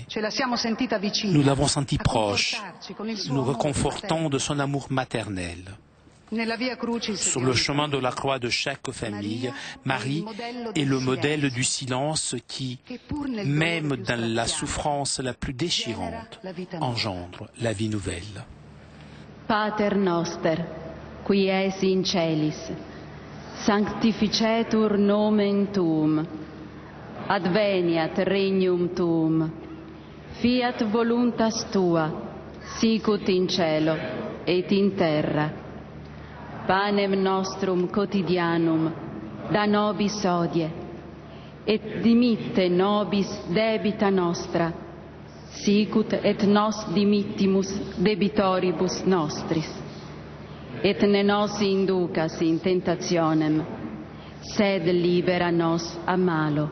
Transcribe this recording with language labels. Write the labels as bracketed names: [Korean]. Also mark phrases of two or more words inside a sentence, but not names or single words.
[French] Nous l'avons senti proche, nous réconfortant de son amour maternel. Sur le chemin de la croix de chaque famille, Marie est le modèle du silence qui, même dans la souffrance la plus déchirante, engendre la vie nouvelle. [Latin] Pater noster, qui es in celis, sanctificetur nomen tuum, adveniat regnum tuum, fiat voluntas tua, sicut in cielo et in terra. Panem nostrum quotidianum da nobis hodie, et dimitte nobis debita nostra, sicut et nos dimittimus debitoribus nostris. Et ne nos inducas in tentationem, sed libera nos a malo.